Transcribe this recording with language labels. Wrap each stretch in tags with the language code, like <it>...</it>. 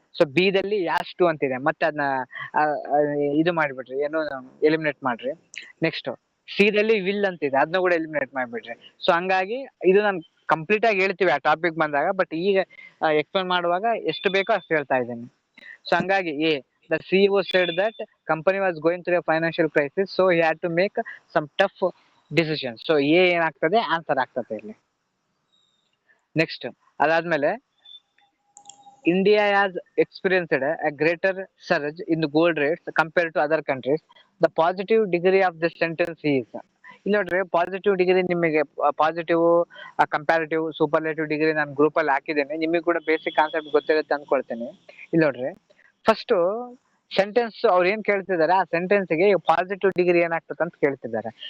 <kn>So B ದಲ್ಲಿ as to ಅಂತಿದೆ, ಮತ್ತೆ ಅದನ್ನ ಇದು ಮಾಡ್ಬಿಡ್ರಿ, ಏನೋ ಎಲಿಮಿನೇಟ್ ಮಾಡ್ರಿ. ನೆಕ್ಸ್ಟ್ ಸಿ ದಲ್ಲಿ ವಿಲ್ ಅಂತಿದೆ, ಅದನ್ನ ಕೂಡ ಎಲಿಮಿನೇಟ್ ಮಾಡ್ಬಿಡ್ರಿ. ಸೊ ಹಂಗಾಗಿ ಇದು ನಾನು ಕಂಪ್ಲೀಟ್ ಆಗಿ ಹೇಳ್ತೀವಿ ಆ ಟಾಪಿಕ್ ಬಂದಾಗ, ಬಟ್ ಈಗ ಎಕ್ಸ್ಪ್ಲೇನ್ ಮಾಡುವಾಗ ಎಷ್ಟು ಬೇಕೋ ಅಷ್ಟು ಹೇಳ್ತಾ ಇದ್ದೀನಿ. ಸೊ ಹಂಗಾಗಿ</kn> <en>Uh the CEO said that company was going through a financial crisis, so he had to make some tough decisions.</en> <kn>So A ಏನಾಗ್ತದೆ, ಆನ್ಸರ್ ಆಗ್ತದೆ ಇಲ್ಲಿ. ನೆಕ್ಸ್ಟ್ ಅದಾದ್ಮೇಲೆ</kn> <en>India has experienced a greater surge in the gold rates compared to other countries. The positive degree of this sentence is,</en> <kn>ಇಲ್ಲಿ ನೋಡ್ರಿ positive degree ನಿಮಗೆ positive, comparative, superlative degree ನಾನು group ಅಲ್ಲಿ ಹಾಕಿದ್ದೇನೆ, ನಿಮಗೆ ಕೂಡ ಬೇಸಿಕ್ ಕಾನ್ಸೆಪ್ಟ್ ಗೊತ್ತಿರುತ್ತೆ ಅನ್ಕೊಳ್ತೇನೆ. ಇಲ್ಲಿ ನೋಡ್ರಿ ಫಸ್ಟ್ ಸೆಂಟೆನ್ಸ್ ಅವ್ರು ಏನ್ ಕೇಳ್ತಿದಾರೆ, ಆ ಸೆಂಟೆನ್ಸ್ ಗೆ ಪಾಸಿಟಿವ್ ಡಿಗ್ರಿ ಏನಾಗ್ತದೆ ಅಂತ ಕೇಳ್ತಿದ್ದಾರೆ.</kn>